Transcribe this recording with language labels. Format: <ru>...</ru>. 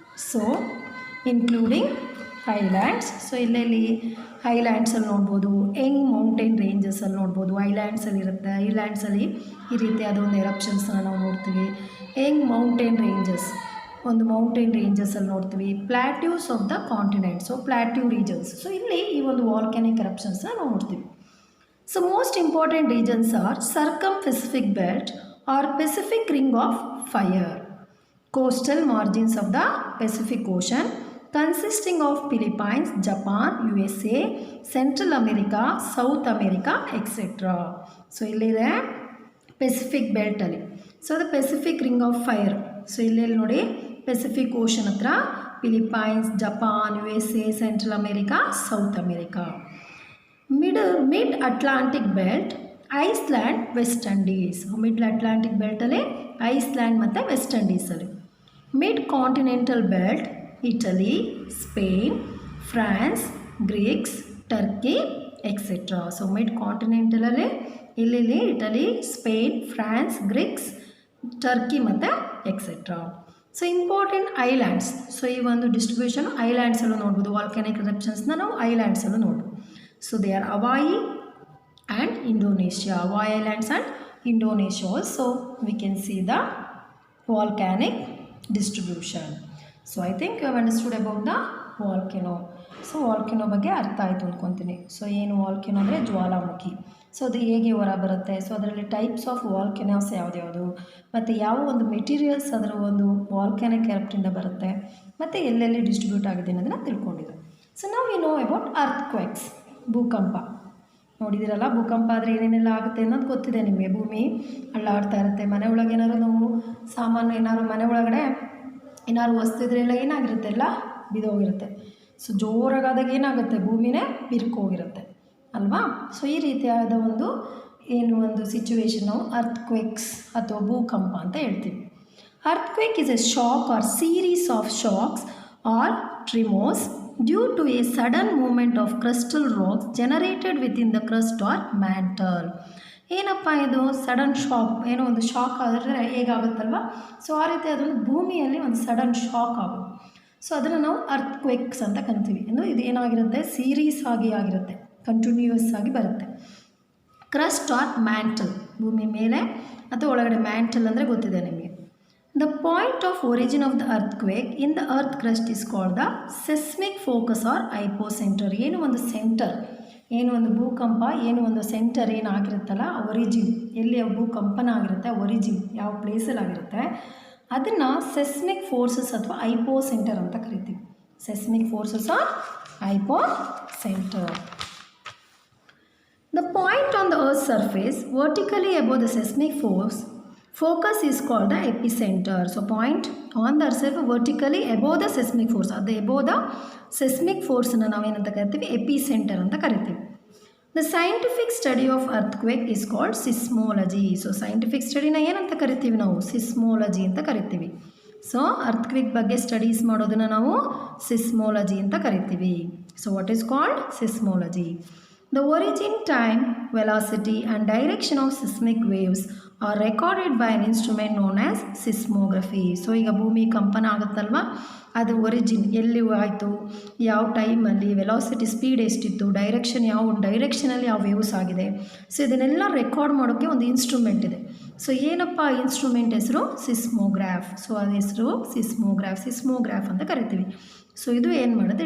<kn>So</kn> <en>Including islands.</en> <kn>So ಇಲ್ಲೆಲ್ಲಿ ಐಲ್ಯಾಂಡ್ಸಲ್ಲಿ ನೋಡ್ಬೋದು, Young mountain ರೇಂಜಸಲ್ಲಿ ನೋಡ್ಬೋದು, ಐಲ್ಯಾಂಡ್ಸಲ್ಲಿ ಇರುತ್ತೆ. ಐಲ್ಯಾಂಡ್ಸಲ್ಲಿ ಈ ರೀತಿಯಾದ ಒಂದು ಎರಪ್ಷನ್ಸನ್ನು ನಾವು ನೋಡ್ತೀವಿ. ಯಂಗ್ ಮೌಂಟೇನ್ ರೇಂಜಸ್, ಒಂದು ಮೌಂಟೇನ್ ರೇಂಜಸಲ್ಲಿ ನೋಡ್ತೀವಿ.</kn> <en>Plateaus of the continent, so plateau regions.</en> <kn>So ಇಲ್ಲಿ ಈ ಒಂದು ವಾಲ್ಕ್ಯಾನಿಕ್ ಎರಪ್ಷನ್ಸ್ನ ನಾವು ನೋಡ್ತೀವಿ.</kn> <en>So most important regions are circum Pacific belt or Pacific ring of fire, coastal margins of the Pacific Ocean consisting of Philippines, Japan, USA, Central America, South America, etc.</en> <kn>So ಇಲ್ಲಿದೆ Pacific ಬೆಲ್ಟಲ್ಲಿ. So ಅದು Pacific ring of fire. So ಇಲ್ಲಿ ನೋಡಿ Pacific ocean ಹತ್ರ Philippines, Japan, USA, central America, south America.</kn> <en>Mid Atlantic belt, Iceland, West Indies.</en> <kn>Mid Atlantic ಬೆಲ್ಟಲ್ಲಿ Iceland ಮತ್ತು West ಇಂಡೀಸಲ್ಲಿ.</kn> <en>Mid continental belt, Italy, Spain, France, Greeks, Turkey, etcetera.</en> <kn>So mid ಕಾಂಟಿನೆಂಟಲಲ್ಲಿ ಇಲ್ಲಿ Italy, Spain, France, Greeks, Turkey ಮತ್ತು etcetera. So important islands. So ಈ ಒಂದು distribution ಐಲ್ಯಾಂಡ್ಸಲ್ಲೂ ನೋಡ್ಬೋದು, volcanic ಎರಪ್ಷನ್ಸ್ನ ನಾವು ಐಲ್ಯಾಂಡ್ಸಲ್ಲೂ ನೋಡ್ಬೋದು.</kn> <en>So they are Hawaii and Indonesia. Hawaii islands and Indonesia also we can see the volcanic distribution. So I think you have understood about the volcano.</en> <kn>So volcano ಬಗ್ಗೆ ಅರ್ಥ ಆಯಿತು ಅಂದ್ಕೊತೀನಿ. So ಏನು volcano ಅಂದರೆ ಜ್ವಾಲಾಮುಖಿ. So ಅದು ಹೇಗೆ ಹೊರ ಬರುತ್ತೆ, so ಅದರಲ್ಲಿ ಟೈಪ್ಸ್ ಆಫ್ ವಾಲ್ಕೆನೋಸ್ ಯಾವ್ದ್ಯಾವುದು, ಮತ್ತು ಯಾವ ಒಂದು ಮೆಟೀರಿಯಲ್ಸ್ ಅದರ ಒಂದು ವಾಲ್ಕ್ಯಾನಿಕ್ ಎರಪ್ಟಿಂದ ಬರುತ್ತೆ, ಮತ್ತು ಎಲ್ಲೆಲ್ಲಿ ಡಿಸ್ಟ್ರಿಬ್ಯೂಟ್ ಆಗಿದೆ ಅನ್ನೋದನ್ನು ತಿಳ್ಕೊಂಡಿದೆ. ಸೊ ನಾವು</kn> <en>know about earthquakes,</en> <kn>ಭೂಕಂಪ. ನೋಡಿದಿರಲ್ಲ, ಭೂಕಂಪ ಆದರೆ ಏನೇನೆಲ್ಲ ಆಗುತ್ತೆ ಅನ್ನೋದು ಗೊತ್ತಿದೆ ನಿಮಗೆ. ಭೂಮಿ ಅಳ್ಳಾಡ್ತಾ ಇರುತ್ತೆ, ಮನೆ ಒಳಗೆ ಏನಾದ್ರು ನಾವು ಸಾಮಾನು ಏನಾದ್ರು ಮನೆ ಒಳಗಡೆ ಏನಾದ್ರು ವಸ್ತಿದ್ರೆ ಎಲ್ಲ ಏನಾಗಿರುತ್ತೆ, ಎಲ್ಲ ಬಿದ್ದೋಗಿರುತ್ತೆ. ಸೊ ಜೋರಾಗಾದಾಗ ಏನಾಗುತ್ತೆ, ಭೂಮಿನೇ ಬಿರ್ಕೋಗಿರುತ್ತೆ ಅಲ್ವಾ. ಸೊ ಈ ರೀತಿಯಾದ ಒಂದು ಒಂದು ಸಿಚುವೇಶನ್ ನಾವು ಅರ್ಥ್ಕ್ವೇಕ್ಸ್ ಅಥವಾ ಭೂಕಂಪ ಅಂತ ಹೇಳ್ತೀವಿ.</kn> <en>Earthquake is a shock or series of shocks or tremors due to a sudden movement of crustal rocks generated within the crust or mantle.</en> <kn>ಏನಪ್ಪ ಇದು ಸಡನ್ ಶಾಕ್, ಏನೋ ಒಂದು ಶಾಕ್ ಆದರೆ ಹೇಗಾಗುತ್ತಲ್ವ, ಸೊ ಆ ರೀತಿ ಅದೊಂದು ಭೂಮಿಯಲ್ಲಿ ಒಂದು ಸಡನ್ ಶಾಕ್ ಆಗೋದು. ಸೊ ಅದನ್ನು ನಾವು ಅರ್ಥ್ಕ್ವೇಕ್ಸ್ ಅಂತ ಕರಿತೀವಿ. ಅಂದರೆ ಇದು ಏನಾಗಿರುತ್ತೆ, ಸೀರೀಸ್ ಆಗಿರುತ್ತೆ, ಕಂಟಿನ್ಯೂಯಸ್ ಆಗಿ ಬರುತ್ತೆ. ಕ್ರಸ್ಟ್ ಆರ್ ಮ್ಯಾಂಟಲ್, ಭೂಮಿ ಮೇಲೆ ಅಥವಾ ಒಳಗಡೆ. ಮ್ಯಾಂಟಲ್ ಅಂದರೆ ಗೊತ್ತಿದೆ ನಿಮಗೆ.</kn> <en>The point of origin of the earthquake in the earth crust is called the seismic focus or hypocenter.</en> <kn>ಏನು ಒಂದು ಸೆಂಟರ್, ಏನು ಒಂದು ಭೂಕಂಪ, ಏನು ಒಂದು ಸೆಂಟರ್ ಏನಾಗಿರುತ್ತಲ್ಲ, ಒರಿಜಿನ್, ಎಲ್ಲಿ ಭೂಕಂಪನ ಆಗಿರುತ್ತೆ, ಒರಿಜಿನ್ ಯಾವ ಪ್ಲೇಸಲ್ಲಿ ಆಗಿರುತ್ತೆ, ಅದನ್ನು ಸೆಸ್ಮಿಕ್ ಫೋರ್ಸಸ್ ಅಥವಾ ಹೈಪೋಸೆಂಟರ್ ಅಂತ ಕರಿತೀವಿ.</kn> <en>Seismic forces or hypocenter. The point on the earth's surface vertically above the seismic focus is called the epicenter. So point on the earth surface vertically above the seismic force, ಅದು above the seismic force</en> <kn>ಅನ್ನು ನಾವೇನಂತ ಕರಿತೀವಿ, epicentre ಅಂತ ಕರಿತೀವಿ.</kn> <en>The scientific study of earthquake is called seismology. So scientific study</en> <kn>ನ ಏನಂತ ಕರಿತೀವಿ ನಾವು, ಸಿಸ್ಮೋಲಜಿ ಅಂತ ಕರಿತೀವಿ. ಸೊ ಅರ್ಥ್ಕ್ವೇಕ್ ಬಗ್ಗೆ ಸ್ಟಡೀಸ್ ಮಾಡೋದನ್ನು ನಾವು ಸಿಸ್ಮೋಲಜಿ ಅಂತ ಕರಿತೀವಿ.</kn> <en>So what is called seismology. The origin time velocity and direction of seismic waves are recorded by an instrument known as seismography.</en> <kn>So ಈಗ ಭೂಮಿ ಕಂಪನ ಆಗುತ್ತಲ್ವ, ಅದು ಒರಿಜಿನ್ ಎಲ್ಲಿ ಆಯಿತು, ಯಾವ ಟೈಮಲ್ಲಿ, ವೆಲಾಸಿಟಿ ಸ್ಪೀಡ್ ಎಷ್ಟಿತ್ತು, ಡೈರೆಕ್ಷನ್ ಯಾವ ಡೈರೆಕ್ಷನಲ್ಲಿ ಯಾವ ವೇವ್ಸ್ ಆಗಿದೆ, ಸೊ ಇದನ್ನೆಲ್ಲ ರೆಕಾರ್ಡ್ ಮಾಡೋಕ್ಕೆ ಒಂದು ಇನ್ಸ್ಟ್ರೂಮೆಂಟ್ ಇದೆ. ಸೊ ಏನಪ್ಪ ಇನ್ಸ್ಟ್ರೂಮೆಂಟ್ ಹೆಸರು? ಸಿಸ್ಮೋಗ್ರಾಫ್. ಸೊ ಅದು ಹೆಸರು ಸಿಸ್ಮೋಗ್ರಾಫ್ ಅಂತ ಕರಿತೀವಿ. ಸೊ ಇದು ಏನು ಮಾಡುತ್ತೆ?</kn>